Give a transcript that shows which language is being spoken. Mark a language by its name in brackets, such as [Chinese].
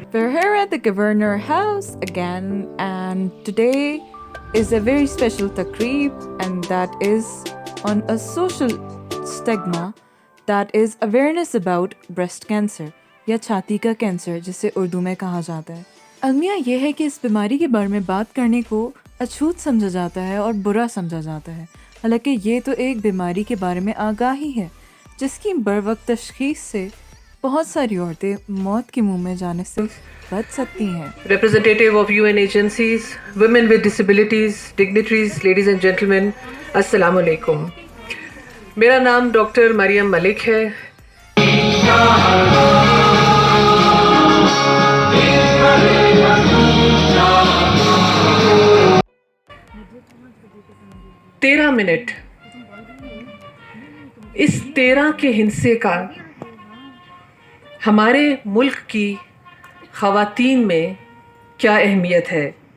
[English] We're here at the Governor House again, and today is a very special taqreeb, and that is on a social stigma, that is awareness about breast cancer [Urdu] یا چھاتی کا cancer جسے اردو میں کہا جاتا ہے. المیہ یہ ہے کہ اس بیماری کے بارے میں بات کرنے کو اچھوت سمجھا جاتا ہے اور برا سمجھا جاتا ہے، حالانکہ یہ تو ایک بیماری کے بارے میں آگاہی ہے جس کی بروقت تشخیص سے بہت ساری عورتیں موت کے منہ میں جانے سے بچ سکتی ہیں. [English] Representative of UN agencies, women with disabilities, dignitaries, ladies and gentlemen, Assalamu alaikum. [Urdu] میرا نام ڈاکٹر مریم ملک ہے. تیرہ منٹ اس 13 کے ہندسے کا ہمارے ملک کی خواتین میں کیا اہمیت ہے.